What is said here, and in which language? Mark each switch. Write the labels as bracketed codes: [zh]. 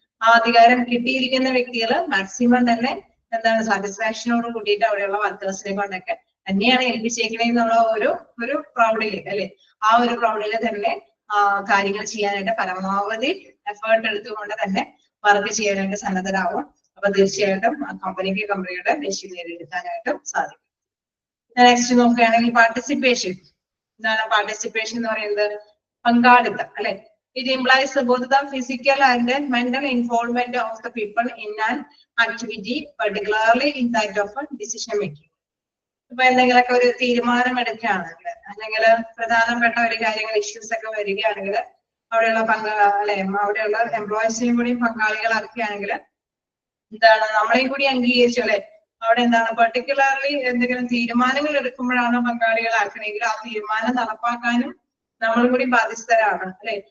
[ml] ആ അധികാരം കിട്ടിയിരിക്കുന്ന വ്യക്തികൾ മാക്സിമം തന്നെ എന്താണ് സാറ്റിസ്ഫാക്ഷനോട് കൂടിയിട്ട് അവിടെയുള്ള വർക്കേഴ്സിനെ കൊണ്ടൊക്കെ തന്നെയാണ് ഏൽപ്പിച്ചേക്കണെന്നുള്ള ഒരു പ്രൗഡില് അല്ലെ, ആ ഒരു പ്രൗഡില് തന്നെ കാര്യങ്ങൾ ചെയ്യാനായിട്ട് പരമാവധി എഫേർട്ട് എടുത്തുകൊണ്ട് തന്നെ വർക്ക് ചെയ്യാനായിട്ട് സന്നദ്ധരാകും. അപ്പൊ തീർച്ചയായിട്ടും ആ കമ്പനിയുടെ ലക്ഷ്യം നേടിയെടുക്കാനായിട്ടും സാധിക്കും. നെക്സ്റ്റ് നോക്കുകയാണെങ്കിൽ പാർട്ടിസിപ്പേഷൻ. എന്താണ് പാർട്ടിസിപ്പേഷൻ എന്ന് പറയുന്നത്? പങ്കാളിത്തം അല്ലെ. [en] It implies both the physical and mental involvement of the people in an activity, particularly in that of decision making. [ml] ഇപ്പൊ എന്തെങ്കിലുമൊക്കെ ഒരു തീരുമാനം എടുക്കുകയാണെങ്കിൽ അല്ലെങ്കിൽ പ്രധാനപ്പെട്ട ഒരു കാര്യങ്ങൾ ഇഷ്യൂസ് ഒക്കെ വരികയാണെങ്കിൽ അവിടെയുള്ള അവിടെയുള്ള എംപ്ലോയീസിനെയും കൂടി പങ്കാളികളാക്കുകയാണെങ്കിൽ എന്താണ് നമ്മളെയും കൂടി അംഗീകരിച്ചു അല്ലെ. അവിടെ എന്താണ് പെർട്ടിക്കുലർലി എന്തെങ്കിലും തീരുമാനങ്ങൾ എടുക്കുമ്പോഴാണ് പങ്കാളികളാക്കണമെങ്കിൽ ആ തീരുമാനം നടപ്പാക്കാനും നമ്മളും കൂടി ബാധ്യസ്ഥരാണ് അല്ലെ.